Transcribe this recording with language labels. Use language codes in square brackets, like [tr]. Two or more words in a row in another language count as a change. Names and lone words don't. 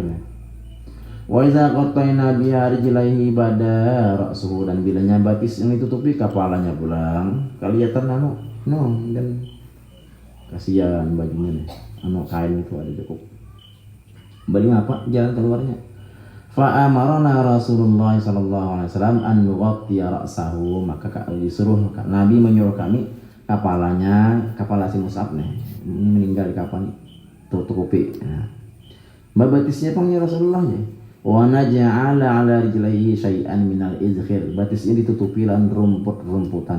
[ar] وإذا غطينا بها رجليه بدا رأسه, [bjn] dan bilanya batis yang ditutupi kepalanya pulang kelihatan dan kasihan bajunya nih, kain itu ada cukup. Balik apa jalan keluarnya? [ar] فأمرنا رسول الله صلى الله عليه وسلم أن نغطي رأسه, [bjn] maka disuruh Nabi menyuruh kami kepala si Mus'ab nih meninggal di kapan tutupi. Batisnya pangnya Rasulullah ya. [ar] ونجعل على رجليه شيئا من الإذخر, [bjn] batisnya ditutupi lan rumput-rumputan.